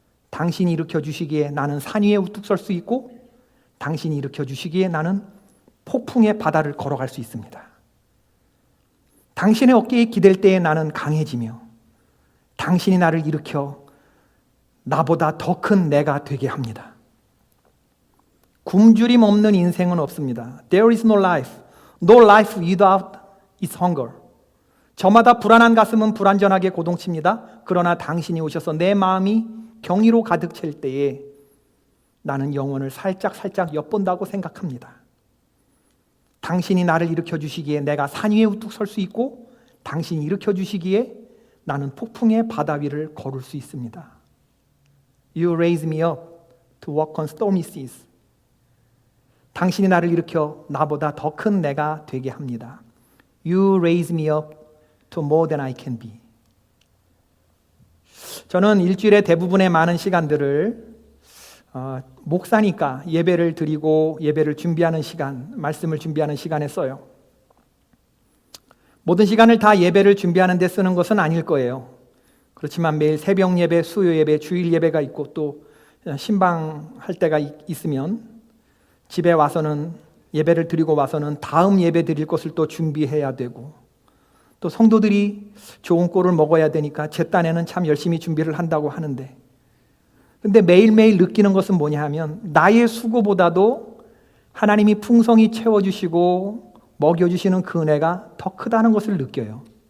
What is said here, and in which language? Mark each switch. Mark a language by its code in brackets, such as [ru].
[ko] 당신이 일으켜 주시기에 나는 산 위에 우뚝 설 수 있고 당신이 일으켜 주시기에 나는 폭풍의 바다를 걸어갈 수 있습니다. 당신의 어깨에 기댈 때에 나는 강해지며 당신이 나를 일으켜 나보다 더 큰 내가 되게 합니다. 굶주림 없는 인생은 없습니다. [en] There is no life without its hunger. [ko] 저마다 불안한 가슴은 불완전하게 고동칩니다. 그러나 당신이 오셔서 내 마음이 경이로 가득 찰 때에 나는 영혼을 살짝 엿본다고 생각합니다. 당신이 나를 일으켜 주시기에 내가 산 위에 우뚝 설 수 있고 당신이 일으켜 주시기에 나는 폭풍의 바다 위를 걸을 수 있습니다. [en] You raise me up to walk on stormy seas. [ko] 당신이 나를 일으켜 나보다 더 큰 내가 되게 합니다. [en] You raise me up to more than I can be. [ko] 저는 일주일의 대부분의 많은 시간들을 목사니까 예배를 드리고 예배를 준비하는 시간, 말씀을 준비하는 시간에 써요. 모든 시간을 다 예배를 준비하는 데 쓰는 것은 아닐 거예요. 그렇지만 매일 새벽 예배, 수요 예배, 주일 예배가 있고 또 신방할 때가 있으면 집에 와서는 예배를 드리고 와서는 다음 예배 드릴 것을 또 준비해야 되고, 또 성도들이 좋은 꼴을 먹어야 되니까 제 딴에는 참 열심히 준비를 한다고 하는데, 근데 매일매일 느끼는 것은 뭐냐 하면 나의 수고보다도 하나님이 풍성히 채워주시고 먹여주시는 그 은혜가 더 크다는 것을 느껴요.